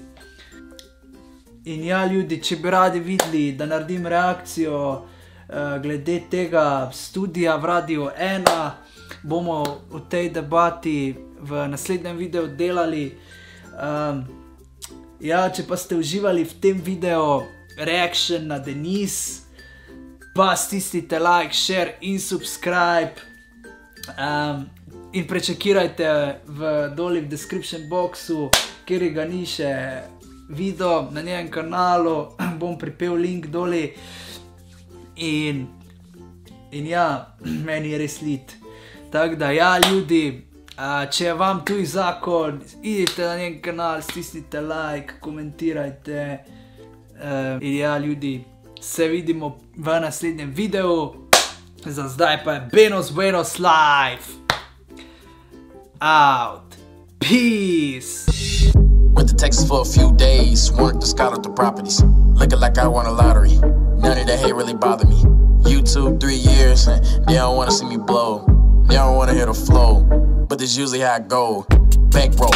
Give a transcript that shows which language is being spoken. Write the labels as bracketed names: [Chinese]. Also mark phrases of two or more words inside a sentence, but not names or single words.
[Slovenian] In ja, ljudi, če bi radi videli, da naredim reakcijo glede tega studija v Radiu 1, bomo v tej debati v naslednjem videu delali. Ja, če pa ste uživali v tem videu reaction na Denise, pa stisnite [English] like, share [Slovenian] in subscribe. In prečekirajte doli v [English] description boxu, [Slovenian] kjer ga ni še video na njenem kanalu, bom pripel link doli. In ja, meni je res lit. Tako da ja, ljudi, če je vam tuj zakon, idite na njen kanal, stisnite like, komentirajte. In ja, ljudi, se vidimo v naslednjem videu. Za zdaj pa je Buenos Life out. Peace. [English] Went to Texas for a few days, wanted to scout out the properties. Looking like I won a lottery. None of that hate really bothered me. YouTube 3 years, and they don't wanna see me blow. They don't wanna hear the flow, but that's usually how I go.